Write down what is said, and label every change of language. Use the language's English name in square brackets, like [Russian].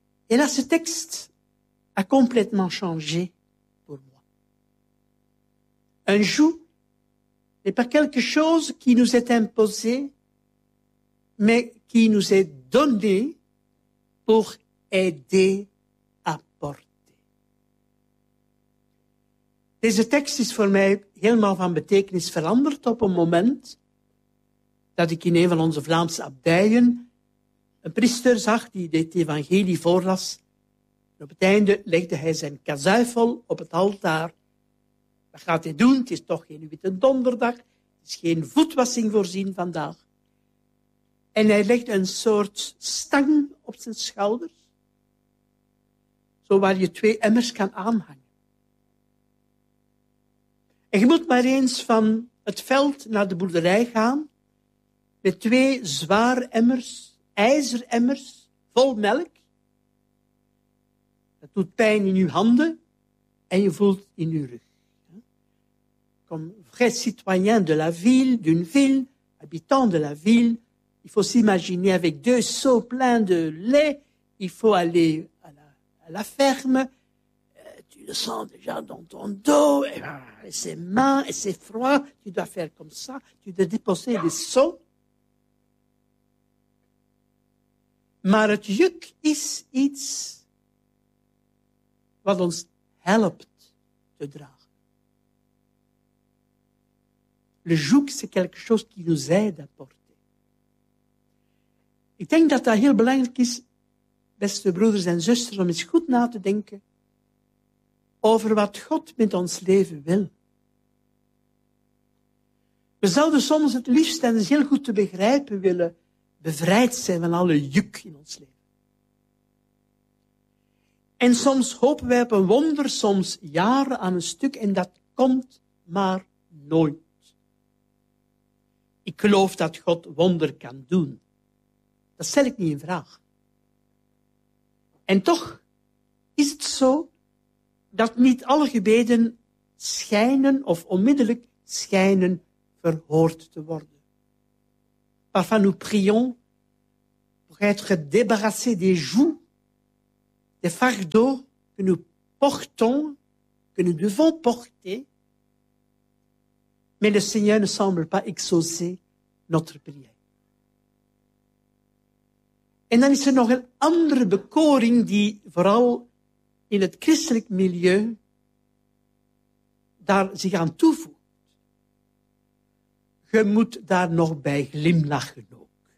[French] Et là, ce texte a complètement changé. Un joug n'est pas quelque chose qui nous est imposé, mais qui nous est donné pour aider à porter. [Dutch] Deze tekst is voor mij helemaal van betekenis veranderd op een moment dat ik in een van onze Vlaamse abdijen een priester zag die dit evangelie voorlas. Op het einde legde hij zijn kazuifel op het altaar. Wat gaat hij doen? Het is toch geen witte donderdag. Het is geen voetwassing voorzien vandaag. En hij legt een soort stang op zijn schouders, zo waar je twee emmers kan aanhangen. En je moet maar eens van het veld naar de boerderij gaan met twee zware emmers, ijzeremmers, vol melk. Dat doet pijn in je handen en je voelt in je rug. [French] Comme vrai citoyen de la ville, d'une ville, habitant de la ville, il faut s'imaginer avec deux seaux pleins de lait, il faut aller à la ferme, tu le sens déjà dans ton dos, et c'est main, et c'est froid, tu dois faire comme ça, tu dois déposer des seaux. [Dutch] Maar het juk is iets wat ons helpt te dragen. [French] Le joug, c'est quelque chose qui nous aide à porter. [Dutch] Ik denk dat dat heel belangrijk is, beste broeders en zusters, om eens goed na te denken over wat God met ons leven wil. We zouden soms het liefst, en dat is heel goed te begrijpen, willen bevrijd zijn van alle juk in ons leven. En soms hopen wij op een wonder, soms jaren aan een stuk, en dat komt maar nooit. Ik geloof dat God wonder kan doen. Dat stel ik niet in vraag. En toch is het zo dat niet alle gebeden schijnen of onmiddellijk schijnen verhoord te worden. [French] Parfois nous prions pour être débarrassés des joues, des fardeaux que nous portons, que nous devons porter, mais le Seigneur ne semble pas exaucer notre prière. [Dutch] En dan is er nog een andere bekoring die vooral in het christelijk milieu daar zich aan toevoegt. Je moet daar nog bij glimlachen ook.